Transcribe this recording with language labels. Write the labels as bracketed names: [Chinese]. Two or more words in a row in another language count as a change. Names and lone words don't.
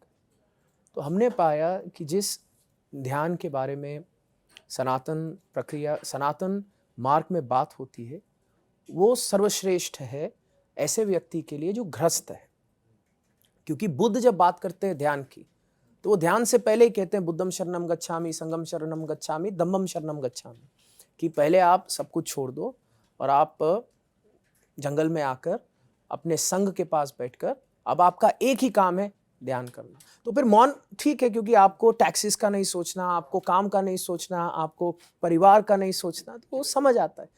[Hindi] तो हमने पाया कि जिस ध्यान के बारे में सनातन प्रक्रिया, सनातन मार्ग में बात होती है, वो सर्वश्रेष्ठ है ऐसे व्यक्ति के लिए जो ग्रस्त है। क्योंकि बुद्ध जब बात करते हैं ध्यान की, तो वो ध्यान से पहले ही कहते हैं [Pali] बुद्धम शरणम गच्छामि, संगम शरणम गच्छामि, धम्मम शरणम गच्छामि, [Hindi] कि पहले आप सब कुछ छोड़ दो और आप जंगल में आकर अपने संग के पास बैठकर अब आपका एक ही काम है ध्यान करना। तो फिर मौन ठीक है, क्योंकि आपको टैक्सेस का नहीं सोचना, आपको काम का नहीं सोचना, आपको परिवार का नहीं सोचना, तो वो समझ आता है।